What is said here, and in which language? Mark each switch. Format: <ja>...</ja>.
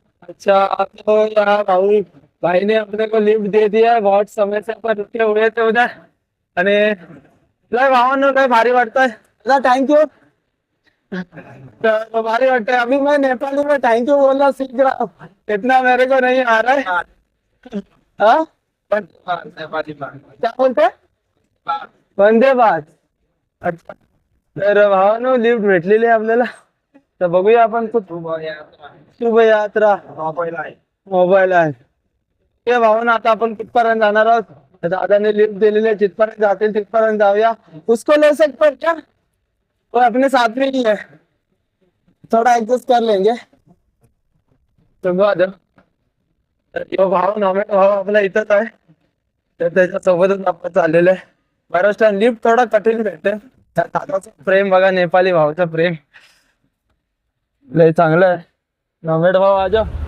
<hi>अच्छा, तो यार भाई ने अपने को लिफ्ट दे दिया है, बहुत समय से अपन रुके हुए थे उधर.</hi> <mr>आणि लय भावानो लय भारी वाटतंय दादा, थँक्यू. तो भारी वाटत है.</mr> <hi>अभी मैं नेपाली में थैंक यू बोलना सीख रहा हूँ, इतना मेरे को नहीं आ रहा है. हाँ क्या बोलते, वंदे भारत.</hi> <mr>अच्छा, तर भावानो लिफ्ट भेटलेली आहे आपल्याला. तर बघूया आपण शुभ यात्रा मोबाईल आहे ते भावानो. आता आपण कुठपर्यंत जाणार आहोत, दादाने लिफ्ट दिलेली आहे, जिथपर्यंत जातील तिथपर्यंत जाऊया.</mr> <hi>उसको ले सकते क्या, वो अपने साथ में ही है, थोड़ा एडजस्ट कर लेंगे.</hi> <mr>तो भाव आपला इथंच आहे, तर त्याच्यासोबतच आपण चाललेलं आहे. बऱ्याच टाइम लिफ्ट थोडा कठीण भेटते, दादाचं प्रेम बघा, नेपाली भाऊचं प्रेम लय चांगलं आहे. नमेड भाऊ आजा.</mr>